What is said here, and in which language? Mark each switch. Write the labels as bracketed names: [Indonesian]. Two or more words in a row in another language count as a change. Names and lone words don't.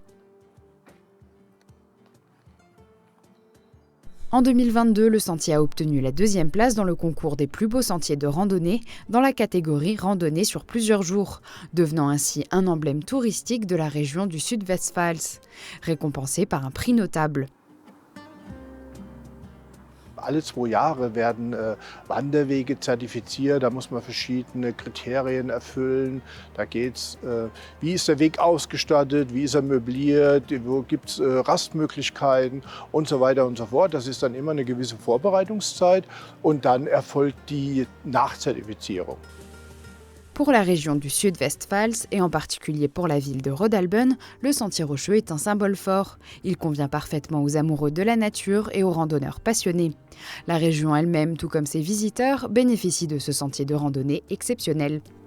[French] En 2022, le sentier a obtenu la 2e place dans le concours des plus beaux sentiers de randonnée dans la catégorie randonnée sur plusieurs jours, devenant ainsi un emblème touristique de la région du Südwestpfalz, récompensé par un prix notable. [German] Alle 2 Jahre werden Wanderwege zertifiziert, da muss man verschiedene Kriterien erfüllen. Da geht es, wie ist der Weg ausgestattet, wie ist er möbliert, wo gibt es Rastmöglichkeiten und so weiter und so fort. Das ist dann immer eine gewisse Vorbereitungszeit und dann erfolgt die Nachzertifizierung. [French] Pour la région du Südwestpfalz, et en particulier pour la ville de Rodalben, le sentier rocheux est un symbole fort. Il convient parfaitement aux amoureux de la nature et aux randonneurs passionnés. La région elle-même, tout comme ses visiteurs, bénéficie de ce sentier de randonnée exceptionnel.